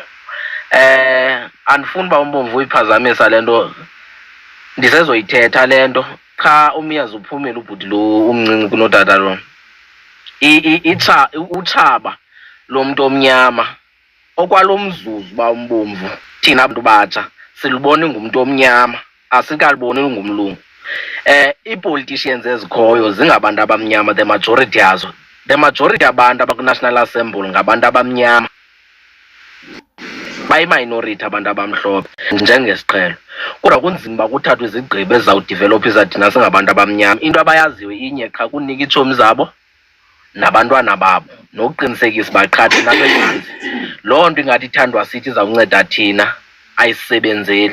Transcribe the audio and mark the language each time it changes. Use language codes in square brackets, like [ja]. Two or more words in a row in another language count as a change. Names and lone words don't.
[xh] Andifuni uba umbomvu uyiphazamisa lento ndisezoyithetha lento cha umyazi uphumile ubhuti lo umncinci kunotata lo. Utshaba lo muntu omnyama okwalomzuzu ba umbomvu thina abantu batsha silubona ngumuntu omnyama asikaliboni ngumlungu. Ii-politicians ezikhoyo zingabantu abamnyama, [en] the majority yazo. The majority [xh] abantu abaku-National Assembly ngabantu abamnyama. Bayi-minority abantu abamhlophe njengesiqhelo. Kodwa kunzima uba kuthathwe izigqibo ezizawudivelopha thina singabantu abamnyama. Into abayaziyo inye qha kunika iitshomi zabo nabantwana babo nokuqinisekisa uba qha thina sebenzi. Loo nto ingathi ithandwa sithi izawunceda thina ayisebenzeli.